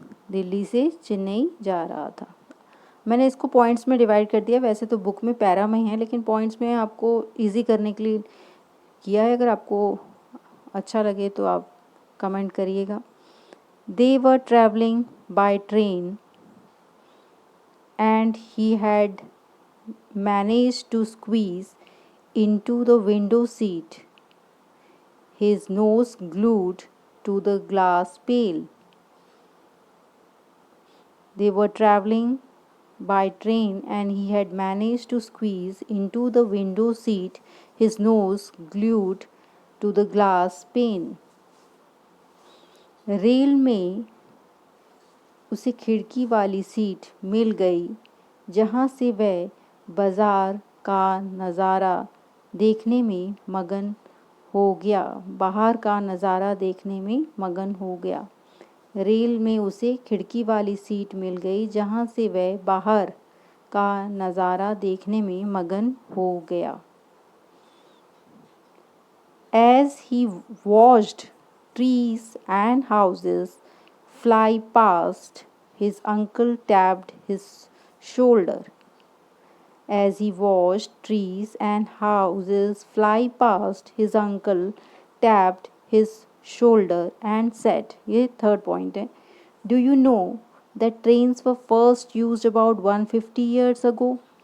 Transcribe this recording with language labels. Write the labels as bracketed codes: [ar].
[hi] दिल्ली से चेन्नई जा रहा था। मैंने इसको पॉइंट्स में डिवाइड कर दिया। वैसे तो बुक में पैरा में है, लेकिन पॉइंट्स में आपको इजी करने के लिए किया है। अगर आपको अच्छा लगे तो आप कमेंट करिएगा। [en] They were travelling by train and he had managed to squeeze into the window seat, his nose glued to the glass pane. They were traveling by train and he had managed to squeeze into the window seat, his nose glued to the glass pane. [hi] Rail में उसे खिड़की वाली seat मिल गई जहाँ से वह बाजार का नज़ारा देखने में मगन हो गया। बाहर का नज़ारा देखने में मगन हो गया। रेल में उसे खिड़की वाली सीट मिल गई जहाँ से वह बाहर का नज़ारा देखने में मगन हो गया। [en] As he watched trees and houses fly past, his uncle tapped his shoulder. As he watched trees and houses fly past, his uncle tapped his shoulder and said, [hi] ये third point है, [en] do you know that trains were first used about 150 years ago?